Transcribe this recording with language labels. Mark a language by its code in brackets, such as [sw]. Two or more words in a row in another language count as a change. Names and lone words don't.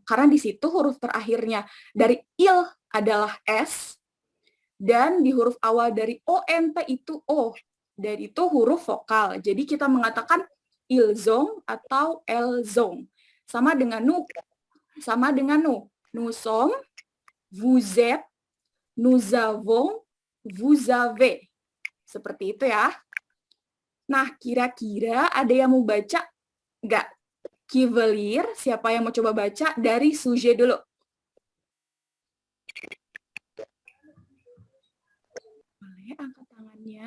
[id] Karena di situ huruf terakhirnya dari il adalah S, dan di huruf awal dari ONT itu O. Dan itu huruf vokal. Jadi kita mengatakan ilzong atau elzong. Sama dengan nu. Sama dengan nu. [fr] Nous sommes, vous êtes, nous avons, vous avez. [id] Seperti itu ya. Nah, kira-kira ada yang mau baca nggak? Kivelir, siapa yang mau coba baca dari sujet dulu? Boleh angkat tangannya.